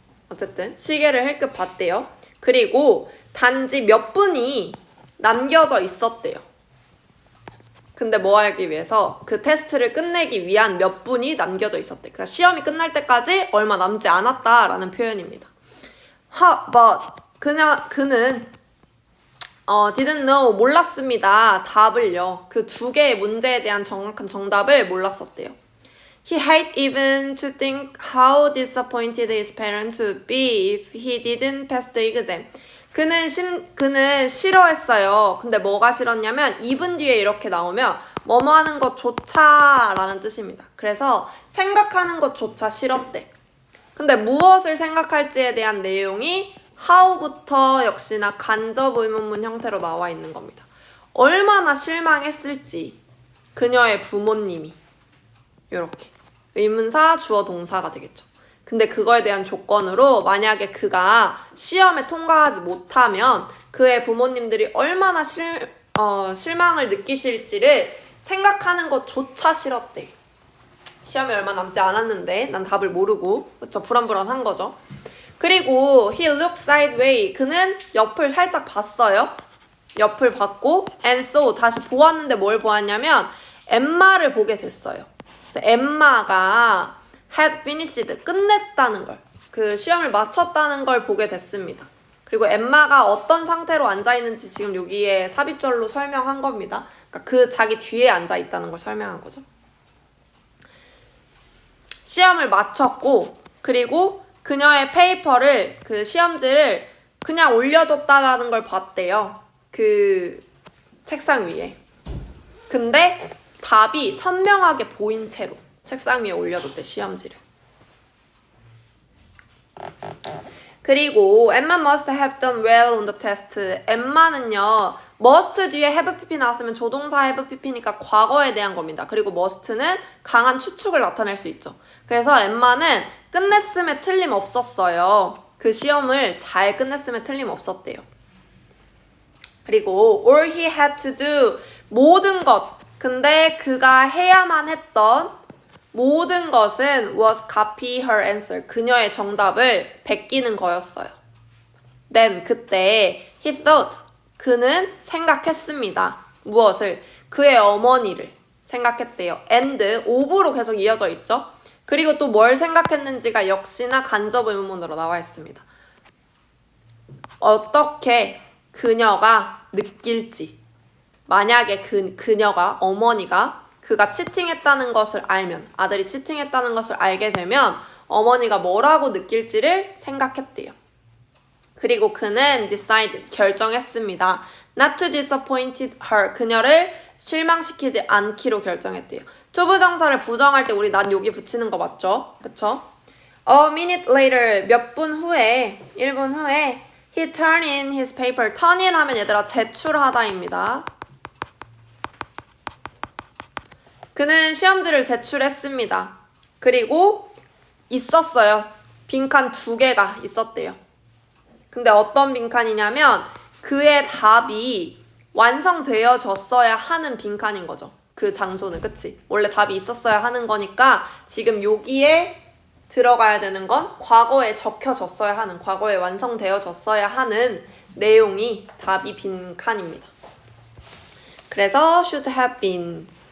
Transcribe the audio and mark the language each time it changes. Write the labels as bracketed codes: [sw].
[ko] 어쨌든 시계를 힐끗 봤대요. 그리고 단지 몇 분이 남겨져 있었대요. 근데 뭐 하기 위해서? 그 테스트를 끝내기 위한 몇 분이 남겨져 있었대. 그러니까 시험이 끝날 때까지 얼마 남지 않았다라는 표현입니다. [en] but [ko] 그는 [en] didn't know [ko] 몰랐습니다. 답을요. 그 2개의 문제에 대한 정확한 정답을 몰랐었대요. [en] He hate even to think how disappointed his parents would be if he didn't pass the exam. [ko] 그는 싫어했어요. 근데 뭐가 싫었냐면 2분 뒤에 이렇게 나오면 뭐뭐 하는 것조차 라는 뜻입니다. 그래서 생각하는 것조차 싫었대. 근데 무엇을 생각할지에 대한 내용이 how부터 역시나 간접 의문문 형태로 나와 있는 겁니다. 얼마나 실망했을지 그녀의 부모님이 이렇게 의문사 주어 동사가 되겠죠. 근데 그거에 대한 조건으로 만약에 그가 시험에 통과하지 못하면 그의 부모님들이 얼마나 실망을 느끼실지를 생각하는 것조차 싫었대. 시험이 얼마 남지 않았는데 난 답을 모르고 그쵸? 불안불안한 거죠. [en] 그리고 he looked sideways. [ko] 그는 옆을 살짝 봤어요. 옆을 봤고 [en] and so [ko] 다시 보았는데 뭘 보았냐면 엠마를 보게 됐어요. 그래서 엠마가 [en] had finished [ko] 끝냈다는 걸, 그 시험을 마쳤다는 걸 보게 됐습니다. 그리고 엠마가 어떤 상태로 앉아 있는지 지금 여기에 삽입절로 설명한 겁니다. 그러니까 그 자기 뒤에 앉아 있다는 걸 설명한 거죠. 시험을 마쳤고 그리고 그녀의 페이퍼를 그 시험지를 그냥 올려뒀다라는 걸 봤대요. 그 책상 위에. 근데 답이 선명하게 보인 채로. 책상 위에 올려뒀대, 시험지를. [en] 그리고 Emma must have done well on the test. [ko] Emma는요, must 뒤에 have pp 나왔으면 조동사 have pp니까 과거에 대한 겁니다. 그리고 must는 강한 추측을 나타낼 수 있죠. 그래서 Emma는 끝냈음에 틀림없었어요. 그 시험을 잘 끝냈음에 틀림없었대요. [en] 그리고 all he had to do, [ko] 모든 것. 근데 그가 해야만 했던 모든 것은 [en] was copy her answer. [ko] 그녀의 정답을 베끼는 거였어요. Then 그때 [en] he thought, [ko] 그는 생각했습니다. 무엇을? 그의 어머니를 생각했대요. and of로 계속 이어져 있죠. 그리고 또 뭘 생각했는지가 역시나 간접 의문문으로 나와 있습니다. 어떻게 그녀가 느낄지. 만약에 그녀가, 어머니가 그가 치팅했다는 것을 알면, 아들이 치팅했다는 것을 알게 되면 어머니가 뭐라고 느낄지를 생각했대요. 그리고 그는 decide, 결정했습니다. [en] not to disappoint her, [ko] 그녀를 실망시키지 않기로 결정했대요. 투부정사를 부정할 때 우리 난 여기 붙이는 거 맞죠? 그쵸? [en] A minute later, [ko] 몇 분 후에, 1분 후에 [en] he turned in his paper. [ko] turn in 하면 얘들아 제출하다입니다. 그는 시험지를 제출했습니다. 그리고 있었어요. 빈칸 2개가 있었대요. 근데 어떤 빈칸이냐면 그의 답이 완성되어졌어야 하는 빈칸인 거죠. 그 장소는, 그치? 원래 답이 있었어야 하는 거니까 지금 여기에 들어가야 되는 건 과거에 적혀졌어야 하는, 과거에 완성되어졌어야 하는 내용이 답이 빈칸입니다. 그래서 should have been.